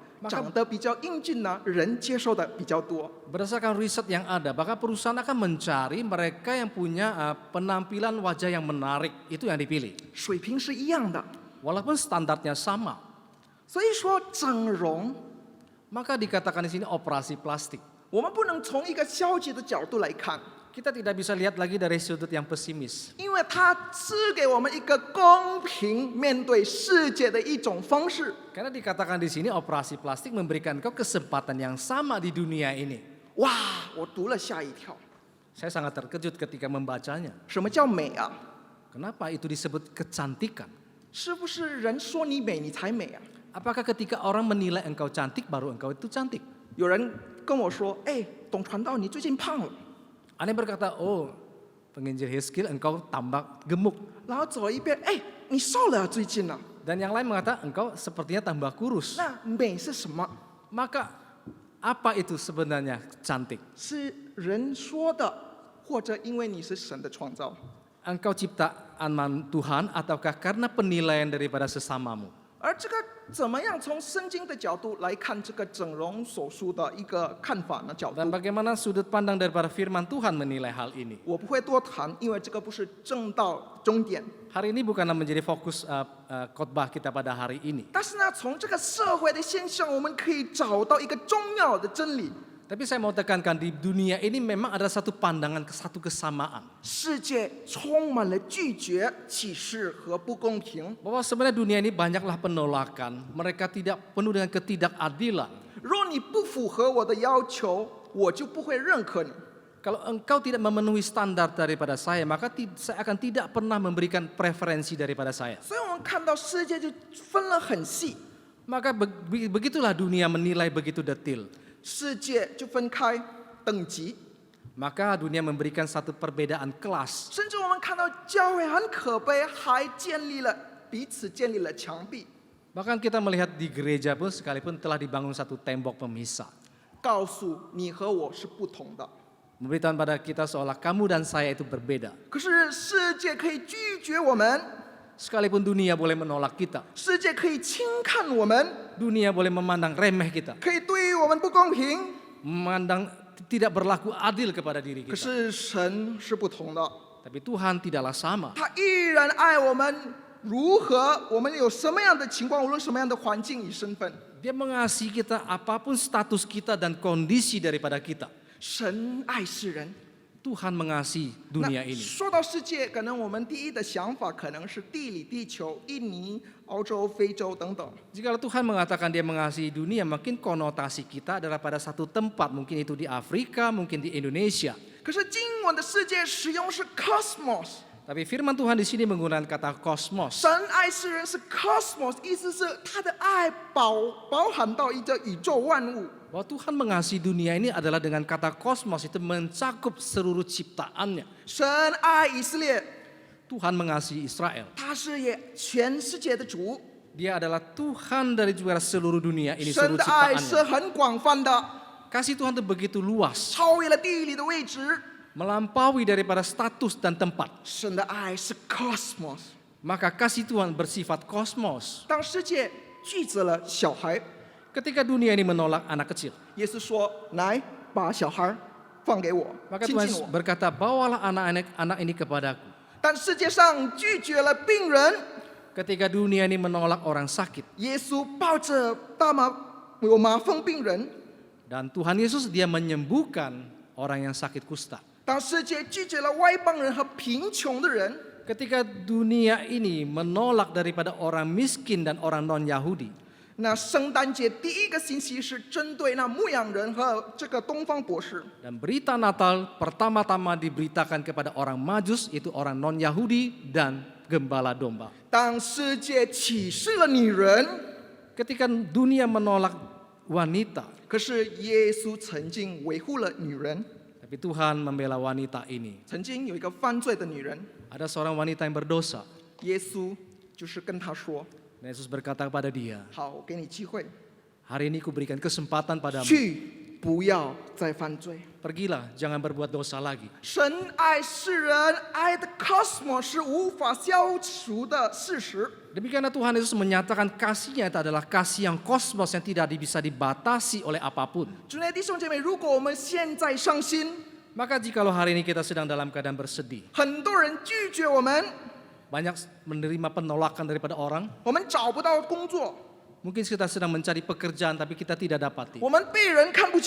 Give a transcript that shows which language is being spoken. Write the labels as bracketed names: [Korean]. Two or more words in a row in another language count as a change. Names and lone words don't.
[Indonesian] Maka- [Chinese] 长得比较英俊呢，人接受的比较多。 [Indonesian] berdasarkan riset yang ada, maka perusahaan akan mencari mereka yang punya penampilan wajah yang menarik, itu yang dipilih. [Chinese] 水平是一样的， [Indonesian] Walaupun standarnya sama, [Chinese] 所以说整容， [Indonesian] maka dikatakan di sini operasi plastik. [Chinese] 我们不能从一个消极的角度来看， [Indonesian] Kita tidak bisa lihat lagi dari sudut yang pesimis. [Chinese] 因为它赐给我们一个公平面对世界的一种方式。 [Indonesian] Karena dikatakan di sini operasi plastik memberikan kau kesempatan yang sama di dunia ini. [Chinese] 哇，我读了吓一跳， [Indonesian] Saya sangat terkejut ketika membacanya. [Chinese] 什么叫美啊？ [Indonesian] Kenapa itu disebut kecantikan? [Chinese] 是不是人说你美你才美啊？ [Indonesian] Apakah ketika orang menilai engkau cantik baru engkau itu cantik? [Chinese] 有人跟我说，哎，董传道，你最近胖了。 [Indonesian] Ada yang berkata, oh penginjil Hizkil engkau tambah gemuk. [Chinese] 然后走一遍，哎，你瘦了啊最近啊。 [Indonesian] Dan yang lain mengatakan engkau sepertinya tambah kurus. [Chinese] 那美是什么？ [Indonesian] Maka apa itu sebenarnya cantik? [Chinese] 是人说的，或者因为你是神的创造？ [Indonesian] Engkau ciptaan Tuhan ataukah karena penilaian daripada sesamamu? [Chinese] 而这个怎么样从圣经的角度来看这个整容手术的一个看法呢？角 [Indonesian] Dan [Chinese] 度， [Indonesian] bagaimana sudut pandang daripada firman Tuhan menilai hal ini? [Chinese] 我不会多谈，因为这个不是正道终点。 [Indonesian] Hari ini bukanlah menjadi fokus khotbah kita pada hari ini. [Chinese] 但是呢，从这个社会的现象，我们可以找到一个重要的真理： [Indonesian] Tapi saya mau tekankan di dunia ini memang ada satu pandangan, satu kesamaan. [Chinese] 世界充满了拒绝、歧视和不公平。 [Indonesian] Bahwa sebenarnya dunia ini banyaklah penolakan. Mereka tidak penuh dengan ketidakadilan. [Chinese] 若你不符合我的要求，我就不会认可你。 [Indonesian] Kalau engkau tidak memenuhi standar daripada saya, maka saya akan tidak pernah memberikan preferensi daripada saya. [Chinese] 所以我们看到世界就分了很细， [Indonesian] Maka begitulah dunia menilai begitu detil. [Chinese] 世界就分开等级， [Indonesian] Maka dunia memberikan satu perbedaan kelas. [Chinese] 甚至我们看到教会很可悲，还彼此建立了墙壁， [Indonesian] Bahkan kita melihat di gereja pun sekalipun telah dibangun satu tembok pemisah. [Chinese] 告诉你和我是不同的。 [Indonesian] Memberitahuan pada kita seolah kamu dan saya itu berbeda. [Chinese] 可是世界可以拒绝我们， [Indonesian] Sekalipun dunia boleh menolak kita, [Chinese] 世界可以轻看我们， [Indonesian] dunia boleh memandang remeh kita, [Chinese] 可以对我们不公平。 [Indonesian] memandang tidak berlaku adil kepada diri [Chinese] 可 [Indonesian] kita. [Chinese] 是神是不同的， [Indonesian] Tapi Tuhan tidaklah sama. [Chinese] 他依然爱我们。如何，我们有什么样的情况，无论什么样的环境与身份， [Indonesian] Dia mengasihi kita apapun status kita dan kondisi daripada kita. [Chinese] 神爱世人。 [Indonesian] Tuhan mengasihi dunia [Chinese] 那 [Indonesian] ini. [Chinese] 说到世界，可能我们第一的想法可能是地理、地球、印尼、欧洲、非洲等等。 [Indonesian] Jikalau Tuhan mengatakan dia mengasihi dunia, mungkin konotasi kita adalah pada satu tempat. Mungkin itu di Afrika, mungkin di Indonesia. [Chinese] 可是经文的世界使用是 cosmos， [Indonesian] Tapi firman Tuhan di sini menggunakan kata kosmos. [Chinese] 神爱世人是 cosmos， 意思是他的爱包含到一个宇宙万物。 [Indonesian] Bahwa Tuhan mengasihi dunia ini adalah dengan kata kosmos itu mencakup seluruh ciptaannya. [Chinese] 神爱以色列， [Indonesian] Tuhan mengasihi Israel. [Chinese] 他是也全世界的主。 [Indonesian] Dia adalah Tuhan dari juga seluruh dunia ini, [Chinese] 神 [Indonesian] seluruh [Chinese] 的爱是 [Indonesian] ciptaannya. [Chinese] 很广泛的， [Indonesian] Kasih Tuhan itu begitu luas, [Chinese] 超越了地理的位置。 [Indonesian] melampaui daripada status dan tempat. [Chinese] 神的爱是 cosmos。 [Indonesian] Maka kasih Tuhan bersifat kosmos. [Chinese] 当世界拒绝了小孩， [Indonesian] Ketika dunia ini menolak anak kecil, [Chinese] 耶稣说：“来，把小孩放给我， [Indonesian] maka [Chinese] 亲 [Indonesian] Tuhan [Chinese] 近我。 [Indonesian] berkata, bawalah anak ini kepadaku. ” [Chinese] 但世界上拒绝了病人， [Indonesian] Ketika dunia ini menolak orang sakit, [Chinese] 耶稣抱着有麻风病人。 [Indonesian] dan Tuhan Yesus dia menyembuhkan orang yang sakit kusta. [Chinese] 当世界拒绝了外邦人和贫穷的人， [Indonesian] Ketika dunia ini menolak daripada orang miskin dan orang non-Yahudi, [Chinese] 那圣诞节第一个星期是针对那牧羊人和这个东方博士。 [Indonesian] dan berita Natal pertama-tama diberitakan kepada orang Majus, itu orang non-Yahudi dan gembala domba. [Chinese] 当世界歧视了女人， [Indonesian] Ketika dunia menolak wanita, [Chinese] 可是耶稣曾经维护了女人。 [Indonesian] tapi Tuhan membela wanita ini. [Chinese] 曾经有一个犯罪的女人， [Indonesian] Ada seorang wanita yang berdosa. [Chinese] 耶稣就是跟她说 [Indonesian] Dan Yesus berkata kepada dia, [Chinese] 好，我给你机会， [Indonesian] hari ini kuberikan kesempatan padamu. [Chinese] 去，不要再犯罪。 [Indonesian] Pergilah, jangan berbuat dosa lagi. [Chinese] 神爱世人，爱的 cosmos 是无法消除的事实。 [Indonesian] Demikianlah Tuhan Yesus menyatakan kasihnya itu adalah kasih yang kosmos yang tidak bisa dibatasi oleh apapun. [Chinese] 主内弟兄姐妹，如果我们现在伤心， [Indonesian] Maka jikalau hari ini kita sedang dalam keadaan bersedih, [Chinese] 很多人拒绝我们， [Indonesian] banyak menerima penolakan daripada orang, [Chinese] 我们找不到工作， [Indonesian] mungkin kita sedang mencari pekerjaan tapi kita tidak dapati. [Chinese] 我们被人看不起，